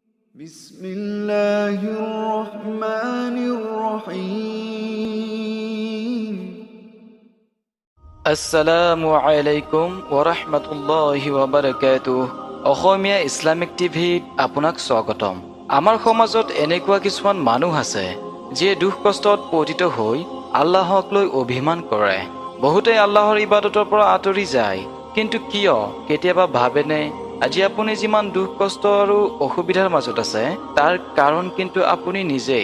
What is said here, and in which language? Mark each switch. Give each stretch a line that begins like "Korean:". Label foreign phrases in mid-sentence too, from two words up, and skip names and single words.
Arabic: بسم الله الرحمن الرحيم السلام عليكم ورحمة الله وبركاته.
Assamese: অসমীয়া ইছলামিক টিভিত আপোনাক স্বাগতম। আমাৰ সমাজত এনেকুৱা কিছুমান মানুহ আছে যিয়ে দুখ কষ্টত পতিত হৈ আল্লাহক লৈ অভিমান কৰে। বহুতে আল্লাহৰ ইবাদতৰ পৰা আঁতৰি যায়, কিন্তু কিয় কেতিয়াবা ভাবেনে আজি আপুনি যিমান দুখ কষ্ট আৰু অসুবিধাৰ মাজত আছে তাৰ কাৰণ কিন্তু আপুনি নিজেই।